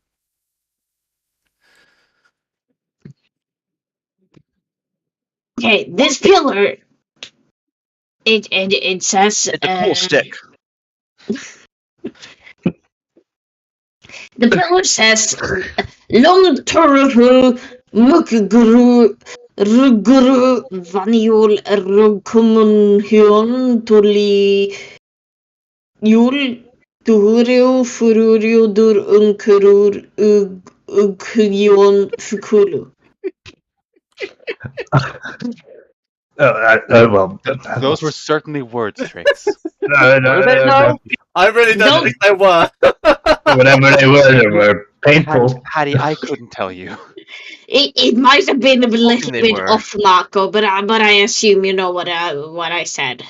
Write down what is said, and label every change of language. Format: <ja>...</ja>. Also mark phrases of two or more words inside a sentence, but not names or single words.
<en>Okay, this pillar. It says. It's a cool stick. The pillar says, "Long Toru Mukguru Ruguru Vaniol Rukumunhyun Tuli Yul Durio Fururio Dur Unkurur Ukyon Fukulu." Well, those were certainly words, Trix. No. I really don't think they were. Whatever they were painful. Hattie, I couldn't tell you. It might have been a little bit off, Marco, but I assume you know what I said.</en>